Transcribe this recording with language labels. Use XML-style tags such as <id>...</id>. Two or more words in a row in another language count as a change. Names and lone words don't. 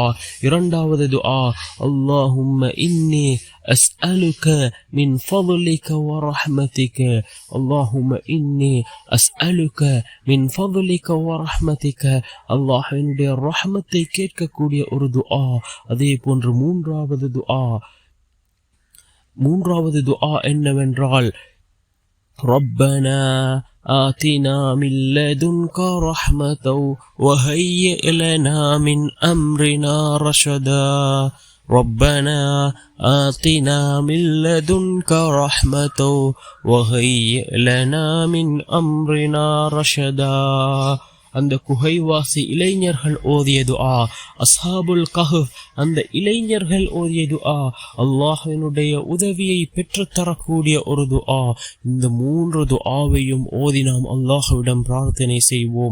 <ta>இரண்டாவது துஆ,</ta> <ar>اللهم إني أسألك من فضلك ورحمتك. اللهم إني أسألك من فضلك ورحمتك.</ar> <ta>அல்லாஹ்வினுடைய ரஹ்மத்தை கேட்கக்கூடிய ஒரு துஆ. அதே போன்று மூன்றாவது துஆ என்னவென்றால்,</ta> <ar>ربنا آتنا من لدنك رحمة وهيئ لنا من أمرنا رشدا. ربنا آتنا من لدنك رحمة وهيئ لنا من أمرنا رشدا.</ar> <ta>அந்த குகைவாசி இளைஞர்கள் ஓதிய துஆ, அஸ்ஹாபுல் கஹ்ஃப் அந்த இளைஞர்கள் ஓதிய துஆ, அல்லாஹ்வினுடைய உதவியை பெற்றுத்தரக்கூடிய ஒரு துஆ. இந்த 3 துஆவையும் ஓதி நாம் அல்லாஹ்விடம் பிரார்த்தனை செய்வோம்.</ta>